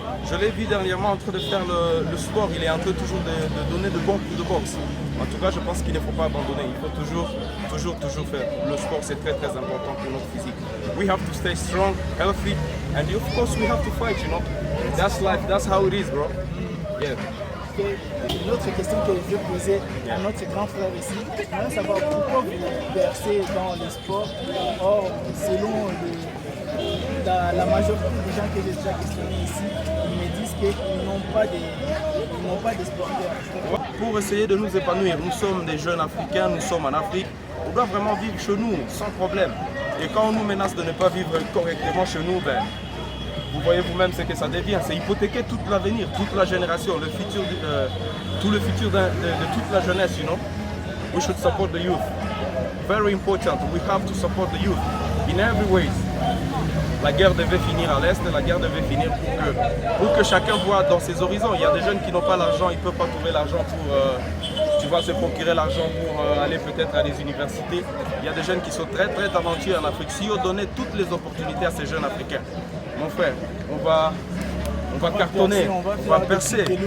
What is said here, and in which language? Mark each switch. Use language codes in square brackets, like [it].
[fr] Je l'ai vu dernièrement en train de faire le sport, il est en train toujours de donner de bons coups de boxe. En tout cas, je pense qu'il ne faut pas abandonner, il faut toujours faire. Le sport, c'est très très important pour notre physique. [en] We have to stay strong, healthy, and of course we have to fight, you know. That's life, that's how it is, bro. Yeah. [fr] Une autre question que je posais à notre grand frère ici, j'aimerais savoir pourquoi vous percez dans le sport. Or, selon la majorité des gens que j'ai déjà questionnés ici, ils me disent qu'ils n'ont pas de sporteurs. Pour essayer de nous épanouir, nous sommes des jeunes Africains, nous sommes en Afrique, on doit vraiment vivre chez nous sans problème. Et quand on nous menace de ne pas vivre correctement chez nous, ben, vous voyez vous-même ce que ça devient, c'est hypothéquer tout l'avenir, toute la génération, tout le futur de toute la jeunesse, [en] you know. We should support the youth. Very important, we have to support the youth in every way. [fr] La guerre devait finir à l'Est, la guerre devait finir pour que chacun voit dans ses horizons. Il y a des jeunes qui n'ont pas l'argent, ils ne peuvent pas trouver l'argent pour se procurer l'argent pour aller peut-être à des universités. Il y a des jeunes qui sont très très talentueux en Afrique. Si on donnait toutes les opportunités à ces jeunes Africains, mon frère, on va cartonner, on va percer.